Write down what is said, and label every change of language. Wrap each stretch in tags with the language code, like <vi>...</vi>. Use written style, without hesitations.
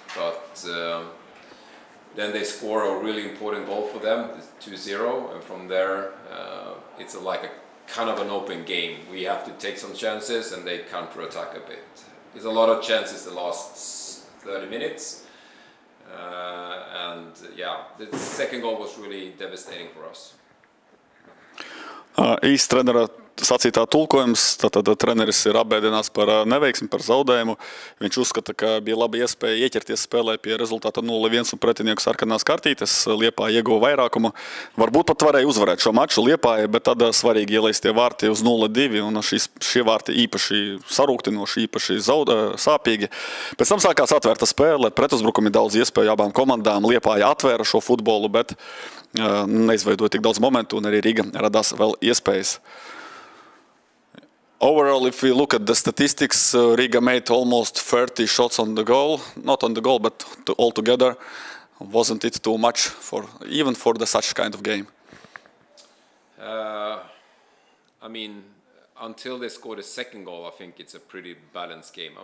<en>But then they score a really important goal for them, 2-0, and from there it's like a kind of an open game. We have to take some chances and they counter-attack a bit. There's a lot of chances the last 30 minutes, and yeah, the second goal was really devastating for us.</en> <lv>Īsts trenera sacītā tulkojums, tad treneris ir apbēdināts par neveiksmi, par zaudējumu. Viņš uzskata, ka bija laba iespēja ieķerties spēlē pie rezultāta 0-1 un pretinieku sarkanās kartītes. Liepāja ieguva vairākumu. Varbūt pat varēja uzvarēt šo maču Liepāja, bet tad svarīgi ielaistie vārti uz 0-2, un šie vārti īpaši sarūktinoši, īpaši sāpīgi. Pēc tam sākās atvērta spēle, pretuzbrukumi daudz iespēju abām komandām. Liepāja atvēra šo futbolu, bet neizveidoja tik daudz momentu, un arī Riga radās vēl iespējas.</lv> <en>Overall, if we look at the statistics, Riga made almost 30 shots on the goal. Not on the goal, but altogether. Wasn't it too much even for such kind of game? I mean, until they scored a second goal, I think it's a pretty balanced game.</en>